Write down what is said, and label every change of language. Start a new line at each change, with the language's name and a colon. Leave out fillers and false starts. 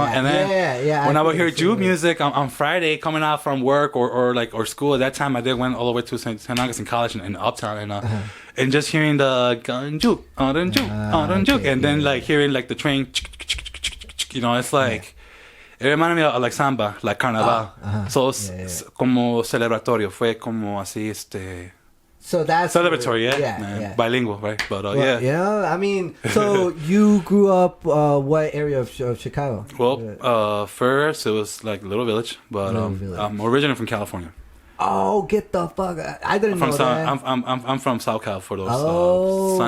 English: And then when I would hear Juke music on Friday coming out from work or school, at that time I went all the way to St. Augustine College in Uptown, and just hearing the Juke, Juke, and then like hearing like the train, you know, it's like it reminded me of like samba, like carnaval. So
Spanish: como celebratorio, fue como así
English: So that's celebratory, bilingual, right? But I mean, so you grew up what area of Chicago? Well, first it was like Little Village, but I'm originally from California. Oh, get the fuck! I didn't know that. I'm from South Cal for those.